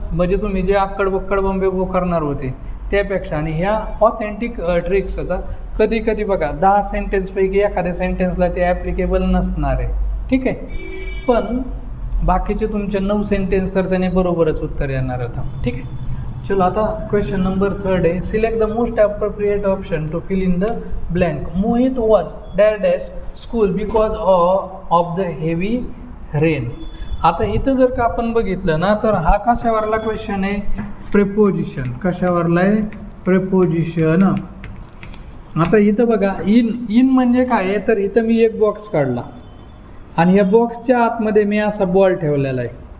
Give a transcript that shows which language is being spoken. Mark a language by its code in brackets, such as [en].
[mr] म्हणजे तुम्ही जे आक्कड बक्कड बंबे करणार होते त्यापेक्षा. आणि ह्या ऑथेंटिक ट्रिक्स आता कधी बघा 10 सेंटेन्सपैकी एखाद्या सेंटेन्सला ते ॲप्लिकेबल नसणार आहे. ठीक आहे, पण बाकीचे तुमचे 9 सेंटेन्स तर त्याने बरोबरच उत्तर येणार होतं. ठीक आहे, चलो आता क्वेश्चन नंबर 3 आहे. [en] Select the most appropriate option to fill in the blank. Mohit was dash school because of the heavy rain. [mr] आता इथं जर का आपण बघितलं ना तर हा कशावरला क्वेश्चन आहे, प्रेपोजिशन. कशावरला आहे, प्रेपोजिशन. आता इथं बघा इन म्हणजे काय आहे, तर इथं मी एक बॉक्स काढला आणि या बॉक्सच्या आतमध्ये मी असा बॉल ठेवलेला आहे.